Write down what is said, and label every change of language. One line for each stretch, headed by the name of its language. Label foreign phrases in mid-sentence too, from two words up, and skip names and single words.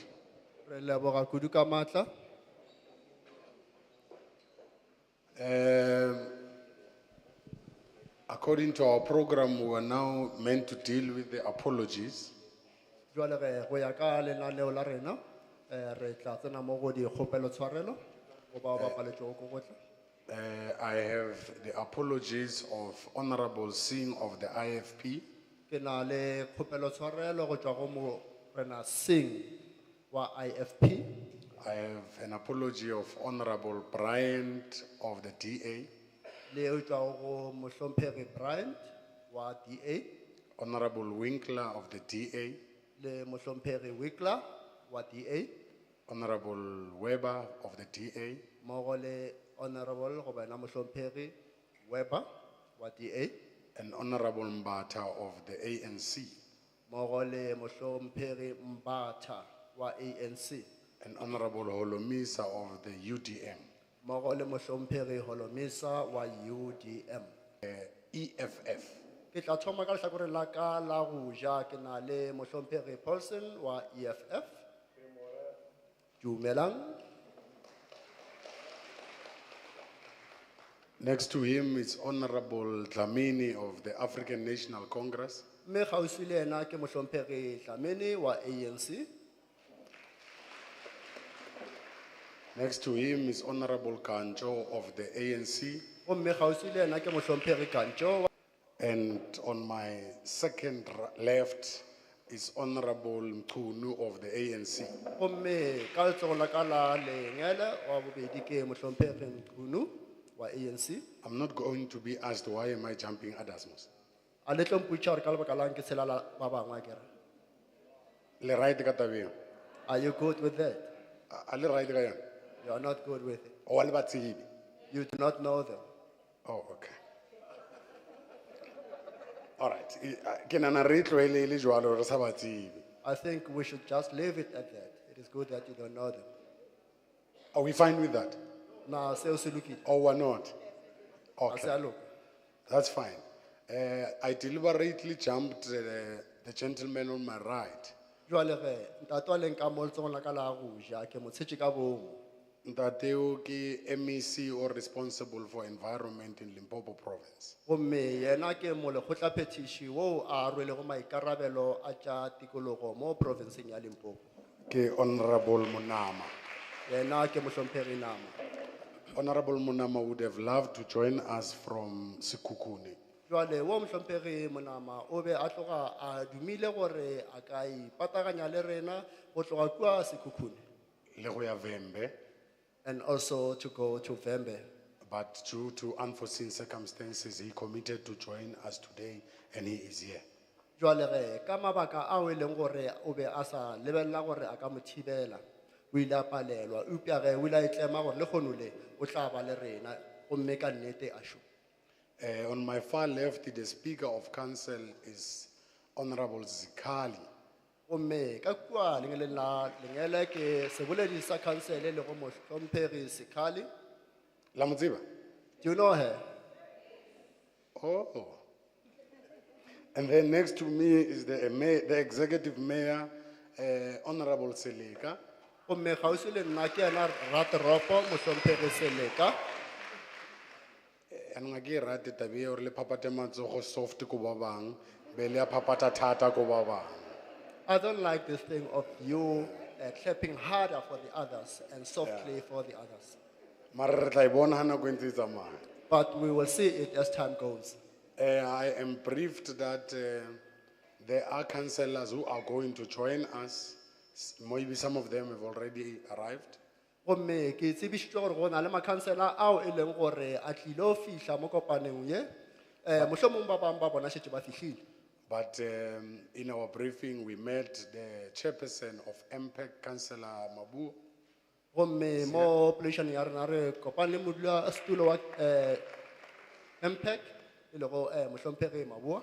Northern Sotho: Re leboga kudu ka maatla.
English: According to our program, we are now meant to deal with the apologies.
Northern Sotho: Jwale ge go ya ka lenaneo la rena, re tla tsena mo go dikgopelo tshwarelo go bao ba paletšego ko gohle.
English: I have the apologies of Honorable Singh of the IFP.
Northern Sotho: Ke na le kgopelo tshwarelo go tšwa go mo rena Singh wa IFP.
English: I have an apology of Honorable Bryant of the DA.
Northern Sotho: Le go tšwa go mohlomphegi Bryant wa DA.
English: Honorable Winkler of the DA.
Northern Sotho: Le mohlomphegi Winkler wa DA.
English: Honorable Weber of the DA.
Northern Sotho: Mmogo le honorable go bana mohlomphegi Weber wa DA.
English: And Honorable Mbata of the ANC.
Northern Sotho: Mmogo le mohlomphegi Mbatha wa ANC.
English: And Honorable Holomisa of the UDM.
Northern Sotho: Mmogo le mohlomphegi Holomisa wa UDM. EFF. Ke tla thoma ka lehlakore la ka la go ja ke na le mohlomphegi Paulson wa EFF. Dumelang.
English: Next to him is Honorable Dlamini of the African National Congress.
Northern Sotho: Mme kgauswi le ena ke mohlomphegi Dlamini wa ANC.
English: Next to him is Honorable Kancho of the ANC.
Northern Sotho: Gomme kgauswi le ena ke mohlomphegi Kancho.
English: And on my second left is Honorable Mkhunu of the ANC.
Northern Sotho: Gomme ka letsogo la ka la lengele wa bobedi ke mohlomphegi Mkhunu wa ANC.
English: I'm not going to be asked why am I jumping Adasmus.
Northern Sotho: A le tlo mpotša gore ka lebaka lang ke tshela la ba bangwe akere. Le right ka tabeng.
English: Are you good with that?
Northern Sotho: A le right ka yona.
English: You are not good with it.
Northern Sotho: O wa le batsebi.
English: You do not know them. Oh, okay. All right.
Northern Sotho: Ke nana re tlohele le jwalo re sa batsebi.
English: I think we should just leave it at that. It is good that you don't know them. Are we fine with that?
Northern Sotho: Na seo se lokile.
English: Or we're not?
Northern Sotho: A se a Okay. loka.
English: That's fine. I deliberately jumped the gentleman on my right.
Northern Sotho: Jwale ge ntate wa leng ka mo letsogong la ka la go ja ke mo tshetše ka bomo. Ntateo ke
English: MEC or responsible for environment in Limpopo province.
Northern Sotho: Gomme yena ke mo lekgotlaphethiši wo a rwelego maikarabelo a tša tikologo mo provinceng ya Limpopo. ke Honorable Munama. yena ke mohlomphehi nama.
English: Honorable Munama would have loved to join us from Sekhukhune.
Northern Sotho: Jwale wo mohlomphehi monama o be a tloga a dumile gore a ka ipataganya le rena go tloga kua Sekhukhune, Le go ya Vhembe,
English: and also to go to Vhembe. but due to unforeseen circumstances, he committed to join us today and he is here.
Northern Sotho: Jwale ge ka mabaka ao e leng gore o be a sa lebella gore a ka mo thibela, o ile a palelwa upša ge o ile a itlema gore le kgono le o tla ba le rena gomme ka nnete a šo.
English: On my far left, the Speaker of Council is Honorable Zikali.
Northern Sotho: Gomme ka kua lengeleng la lengele ke seboledi sa khansele le go mohlomphehi Sikhali. La mo tseba?
English: Do you know her? Oh. And then next to me is the Executive Mayor, Honorable Seleka.
Northern Sotho: Gomme kgauswi le nna ke yena Rateropo mohlomphehi Seleka. Anong ke rate tabe ya gore le phapate matsogo soft ko ba bang, be le a phapata thata ko ba bang.
English: I don't like this thing of you clapping harder for the others and softly for the others.
Northern Sotho: Mara re tla e bona ha nako e ntse e tsamaya.
English: But we will see it as time goes. I am briefed that there are councillors who are going to join us. Maybe some of them have already arrived.
Northern Sotho: Gomme ke tsebisitswe gore go na le makhansela ao e leng gore a tlile go fihla mo kopaneng ye. Mohlomong ba bang ba bona šetše ba fihlile.
English: But in our briefing, we met the chairperson of MPEC, Councillor Mabu.
Northern Sotho: Gomme mo polation ya rena re kopane le modulasetulo wa MPEC e lego mohlomphehi Mabua.